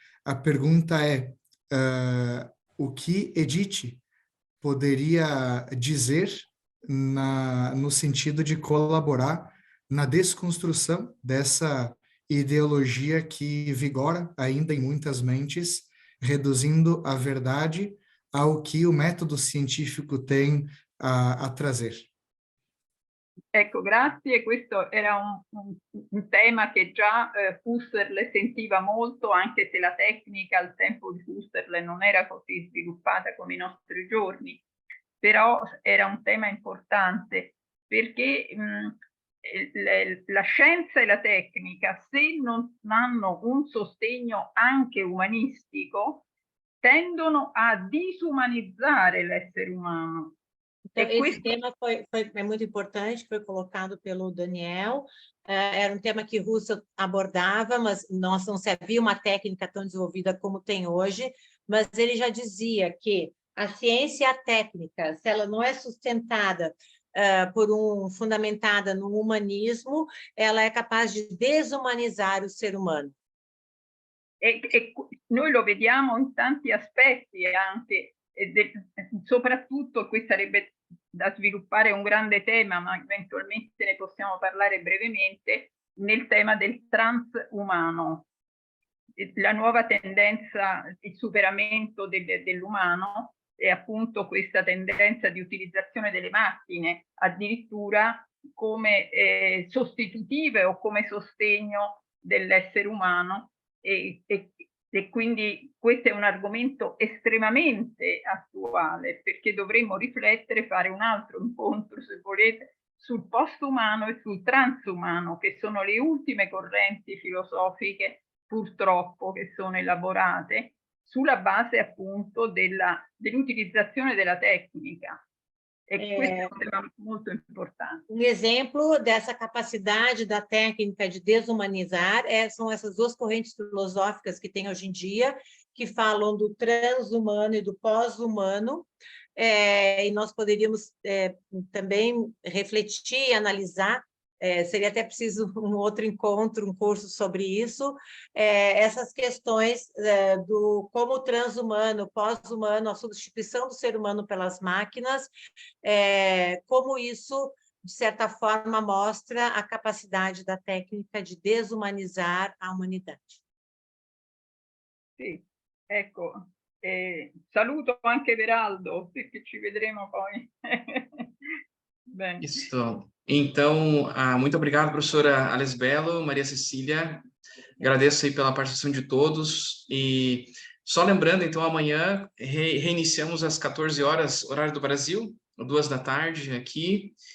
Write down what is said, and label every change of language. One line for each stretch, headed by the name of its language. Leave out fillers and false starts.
Portuguese: A pergunta é, o que Edith poderia dizer no sentido de colaborar na desconstrução dessa ideologia que vigora ainda em muitas mentes, reduzindo a verdade ao que o método científico tem a trazer.
Italian: Ecco, grazie. Questo era un tema che già Husserl sentiva molto, anche se la tecnica al tempo di Husserl non era così sviluppata come i nostri giorni, però era un tema importante perché la scienza e la tecnica, se non hanno un sostegno anche umanistico, tendono a disumanizzare l'essere umano.
Portuguese: Então, esse tema é muito importante, foi colocado pelo Daniel. Era um tema que Husserl abordava, mas não se havia uma técnica tão desenvolvida como tem hoje, mas ele já dizia que a ciência e a técnica, se ela não é sustentada fundamentada no humanismo, ela é capaz de desumanizar o ser humano.
Italian: E noi lo vediamo in tanti aspetti, anche soprattutto qui sarebbe da sviluppare un grande tema, ma eventualmente ne possiamo parlare brevemente, nel tema del transumano. La nuova tendenza di superamento dell'umano è appunto questa tendenza di utilizzazione delle macchine, addirittura come sostitutive o come sostegno dell'essere umano, e quindi questo è un argomento estremamente attuale, perché dovremmo riflettere, fare un altro incontro, se volete, sul postumano e sul transumano, che sono le ultime correnti filosofiche, purtroppo, che sono elaborate sulla base appunto dell'utilizzazione della tecnica. E questo è un tema molto importante.
Portuguese: Um exemplo dessa capacidade da técnica de desumanizar são essas duas correntes filosóficas que tem hoje em dia, que falam do transhumano e do pós-humano, e nós poderíamos também refletir e analisar, seria até preciso um outro encontro, um curso sobre isso, essas questões do como o transhumano, pós-humano, a substituição do ser humano pelas máquinas, como isso, de certa forma, mostra a capacidade da técnica de desumanizar a humanidade.
Italian: Sì, ecco, saluto anche Veraldo, perché ci vedremo poi.
Portuguese: Bem. Isso. Então, muito obrigado, professora Alice Bello, Maria Cecília. Agradeço aí pela participação de todos. E só lembrando, então, amanhã reiniciamos às 14 horas, horário do Brasil, 2 da tarde aqui.